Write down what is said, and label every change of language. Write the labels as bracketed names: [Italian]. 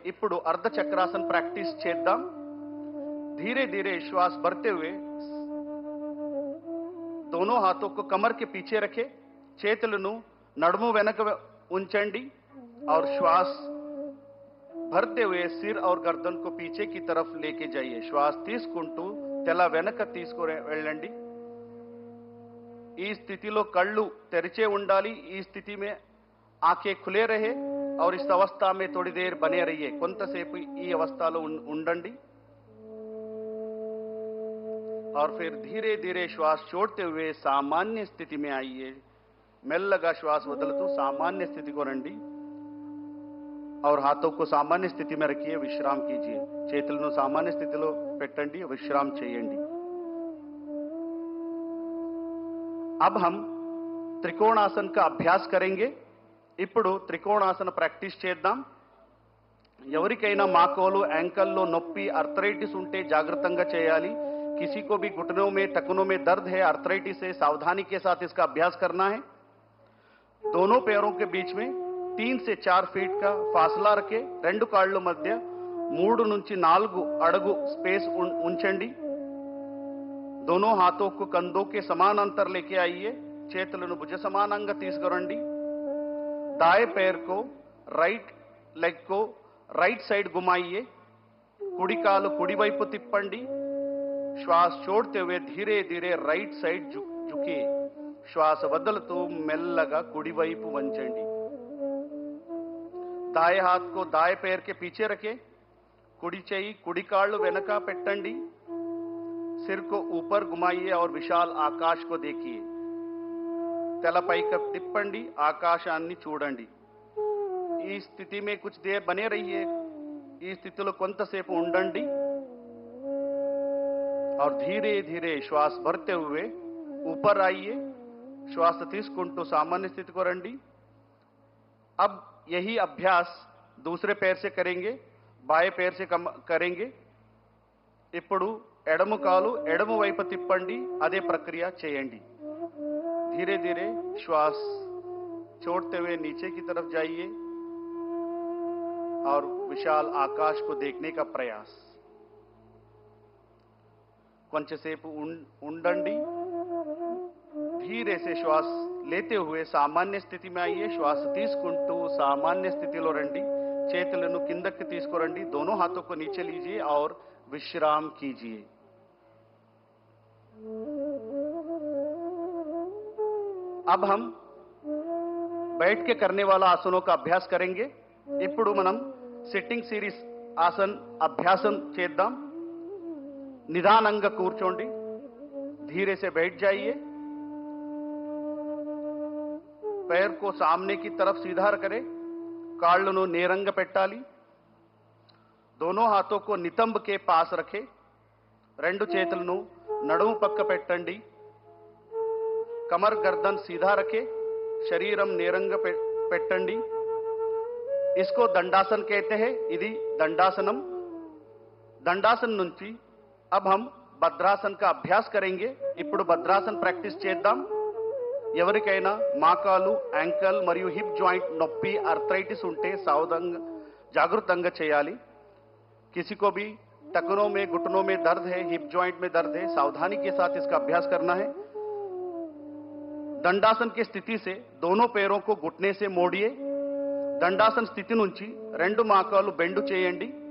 [Telugu] ఇప్పుడు अर्ध चक्रासन प्रैक्टिस చేద్దాం. [Hindi] धीरे धीरे श्वास भरते हुए दोनों हाथों को कमर के पीछे रखें. [Telugu] చేతులను నడుము వెనక ఉంచండి [Hindi] और श्वास भरते हुए सिर और गर्दन को पीछे की तरफ लेके जाइए. [Telugu] श्वास తీసుకుంటూ తల వెనక తీసుకొని వెళ్ళండి. ఈ స్థితిలో కళ్ళు తెరిచే ఉండాలి. [Hindi] ఈ స్థితి में आंखें खुले रहे और इस अवस्था में थोड़ी देर बने रहिए. [Telugu] కొంతసేపు ఈ అవస్థలో ఉండండి [Hindi] और फिर धीरे धीरे श्वास छोड़ते हुए सामान्य स्थिति में आइए. [Telugu] మెల్లగా శ్వాస వదులుతూ सामान्य स्थिति को రండి [Hindi] और हाथों को सामान्य स्थिति में रखिए. विश्राम कीजिए. [Telugu] చేతులను सामान्य స్థితిలో పెట్టండి. विश्राम చేయండి. [Hindi] अब हम त्रिकोणासन का अभ्यास करेंगे. [Telugu] ఇప్పుడు త్రికోణాసన ప్రాక్టీస్ చేద్దాం. ఎవరికైనా మోకాలు యాంకల్లో నొప్పి ఆర్థరైటిస్ ఉంటే జాగ్రత్తగా చేయాలి. [Hindi] किसी को भी घुटनों में टखनों में दर्द है, आर्थराइटिस है, सावधानी के साथ इसका अभ्यास करना है. दोनों पैरों के बीच में 3 से 4 फीट का फासला रखें. [Telugu] రెండు కాళ్ళ మధ్య 3 నుంచి 4 అడుగు स्पेस ఉంచండి. [Hindi] दोनों हाथों को कंधों के समानांतर लेके आइए. [Telugu] చేతులను భుజ సమానంగా తీసుకురండి. [Hindi] दाएं पैर को राइट लेग को राइट साइड घुमाइए. [Telugu] కుడి కాలు కుడి వైపు తిప్పండి. [Hindi] श्वास छोड़ते हुए धीरे धीरे राइट साइड झुकिए. [Telugu] श्वास వదులుతూ మెల్లగా కుడి వైపు వంచండి. [Hindi] दाएं हाथ को दाएं पैर के पीछे रखें. [Telugu] కుడి చెయ్యి కుడి కాళ్ళు వెనక పెట్టండి. [Hindi] सिर को ऊपर घुमाइए और विशाल आकाश को देखिए. [Telugu] తల పైకి తిప్పండి, ఆకాశాన్ని చూడండి. [Hindi] ఈ స్థితి में कुछ देर बने रहिए. [Telugu] ఈ స్థితిలో కొంతసేపు ఉండండి [Hindi] और धीरे धीरे श्वास भरते हुए ऊपर आइए. [Telugu] श्वास తీసుకుంటూ सामान्य स्थिति को రండి. [Hindi] अब यही अभ्यास दूसरे पैर से करेंगे, बाएं पैर से करेंगे. [Telugu] ఇప్పుడు ఎడమ కాలు ఎడమ వైపు తిప్పండి, అదే ప్రక్రియ చేయండి. [Hindi] धीरे धीरे श्वास छोड़ते हुए नीचे की तरफ जाइए और विशाल आकाश को देखने का प्रयास. [Telugu] కొంచెంసేపు ఉండండి. [Hindi] धीरे से श्वास लेते हुए सामान्य स्थिति में आइए. [Telugu] श्वास తీసుకుంటూ सामान्य स्थितिలో రండి. చేతులను కిందకి తీసుకురండి. [Hindi] दोनों हाथों को नीचे लीजिए और विश्राम कीजिए. अब हम बैठ के करने वाला आसनों का अभ्यास करेंगे. [Telugu] ఇప్పుడు మనం సిట్టింగ్ సిరీస్ ఆసన్ అభ్యాసం చేద్దాం. నిదానంగా కూర్చోండి. [Hindi] धीरे से बैठ जाइए. पैर को सामने की तरफ सीधा करें. [Telugu] కాళ్ళను నేరంగా పెట్టాలి. [Hindi] दोनों हाथों को नितंब के पास रखें. [Telugu] రెండు చేతులను నడుము పక్క పెట్టండి. [Hindi] कमर गर्दन सीधा रखे. [Telugu] शरीरम నేరంగా పెట్టండి. [Hindi] इसको दंडासन कहते हैं. [Telugu] ఇది दंडासनम. [Hindi] दंडासन నుంచి अब हम భద్రాసన का अभ्यास करेंगे. [Telugu] ఇప్పుడు భద్రాసన ప్రాక్టీస్ చేద్దాం. ఎవరికైనా మోకాలు, యాంకల్ మరియు హిప్ జాయింట్ నొప్పి, आर्थराइटिस ఉంటే సావధానంగా జాగృతంగా చేయాలి. [Hindi] किसी को भी टखनों में, घुटनों में दर्द है, हिप जॉइंट में दर्द है, सावधानी के साथ इसका अभ्यास करना है. दंडासन की स्थिति से दोनों पैरों को घुटने से मोड़िए. [Telugu] दंडासन स्थिति నుంచి రెండు మోకాలు బెండు చేయండి.